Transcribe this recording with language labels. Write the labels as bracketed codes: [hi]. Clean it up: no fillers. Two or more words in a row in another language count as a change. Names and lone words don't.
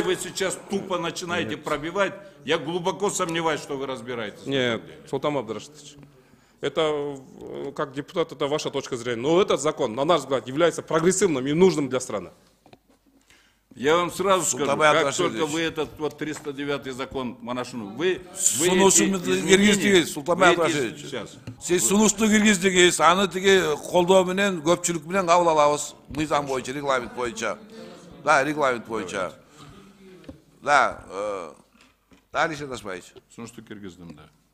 [ru] того, что вы сейчас тупо начинаете пробивать, я глубоко сомневаюсь, что вы разбираетесь. Нет, Султан Абдрашитович. Это, как депутат, это ваша точка зрения. Но этот закон, на наш взгляд, является прогрессивным и нужным для страны. Я вам сразу скажу, Султанбай как Абдрашитович. только вы этот вот 309 закон Манашину, вы [ky] Сунушумду киргиздиңиз, Султанбай Абдрашитович. Сиз сунушту киргиздиңиз, аны тиги колдоо менен көпчүлүк менен кабыл алабыз. Мыйзам боюнча, регламент боюнча. Да, регламент боюнча. Да, Алишер Дашбаевич. Сунушту киргиздим, да.